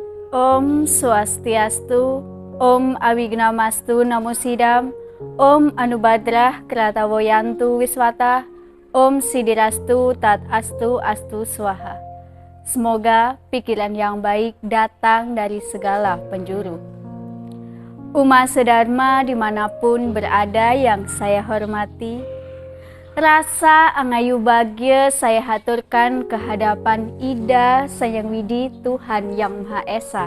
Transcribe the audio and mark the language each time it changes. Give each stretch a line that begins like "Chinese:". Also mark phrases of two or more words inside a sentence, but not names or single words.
Sanskrit: Om Swastiastu, Om Awignamastu Namo Sidam, Om Anubadrah Kratawoyantu Wiswata, Om Sidirastu Tat Astu Astu Swaha.
Indonesian: Semoga pikiran yang baik datang dari segala penjuru. Umat sedharma dimanapun berada yang saya hormati, rasa
Balinese: angayu bagya
Indonesian: saya haturkan ke hadapan Ida Sayang Widi Tuhan Yang Maha Esa.